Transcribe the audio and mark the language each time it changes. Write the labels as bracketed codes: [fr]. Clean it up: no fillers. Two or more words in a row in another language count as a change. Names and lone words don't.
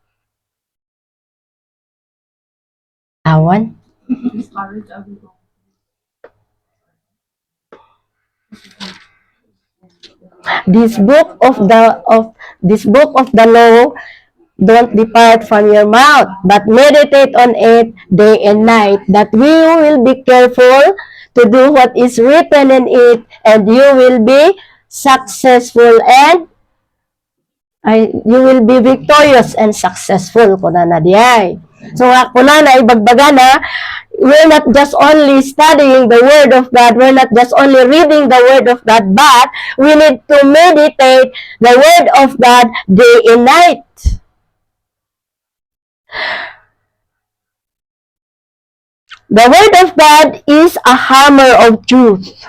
[ilo] Awan. [en] This book of the law don't depart from your mouth, but meditate on it day and night, that you will be careful to do what is written in it, and you will be successful and you will be victorious and successful. [ilo] Kunana diay. So kunana ibagbaga na, [en] we're not just only studying the Word of God, we're not just only reading the Word of God, but we need to meditate the Word of God day and night. The Word of God is a hammer of truth.